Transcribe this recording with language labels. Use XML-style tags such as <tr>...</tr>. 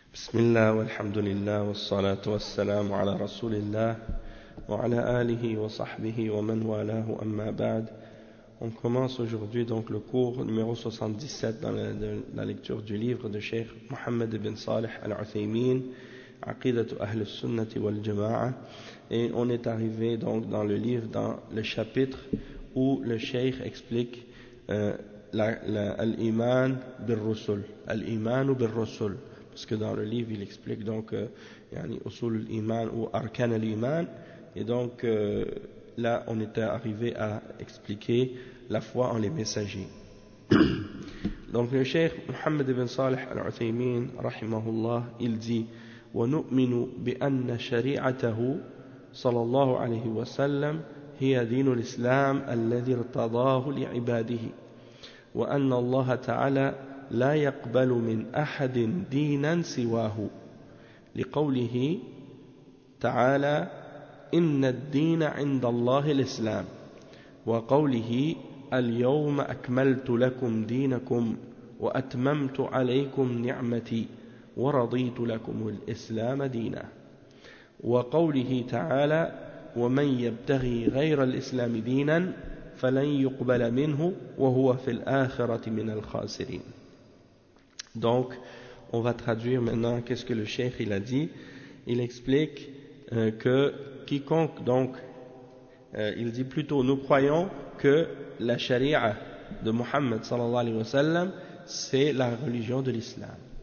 <ar>بسم الله والحمد لله والصلاة والسلام على رسول الله وعلى آله وصحبه ومن والاه أما بعد.</ar> <fr>On commence aujourd'hui donc le cours numéro 77 dans la lecture du livre de Cheikh Mohammed ibn Saleh al-Uthaymeen, Aqidatu Ahlus Sunnati wal Jama'a. Et on est arrivé donc dans le livre, dans le chapitre où le Cheikh explique l'Iman bil-Rusul, l'Iman bil-Rusul. Parce que dans le livre, il explique donc Usul al-Iman ou Arkan al-Iman. Et donc là, on était arrivé à expliquer la foi en les messagers. Donc le Cheikh Mohammed ibn Saleh al-Uthaymeen, rahimahullah, il dit:</fr> <ar>« وَنُؤْمِنُ بِأَنَّ شَرِيعَتَهُ صَلَى اللَّهُ عَلَيْهِ وَسَلَّمْ هِيَ دِينُ الْإِسْلَامِ الَّذِي ارْتَضَاهُ لِعِبَادِهِ وَأَنَّ اللَّهَ تَعَالَى لا يقبل من أحد دينا سواه لقوله تعالى إن الدين عند الله الإسلام وقوله اليوم أكملت لكم دينكم وأتممت عليكم نعمتي ورضيت لكم الإسلام دينا وقوله تعالى ومن يبتغي غير الإسلام دينا فلن يقبل منه وهو في الآخرة من الخاسرين.</ar> <fr>Donc, on va traduire maintenant qu'est-ce que le cheikh il a dit. Il explique que quiconque, donc, il dit plutôt, nous croyons que la sharia de Muhammad</fr> <ar>sallallahu alayhi wa sallam,</ar> <fr>c'est la religion de l'islam.</fr>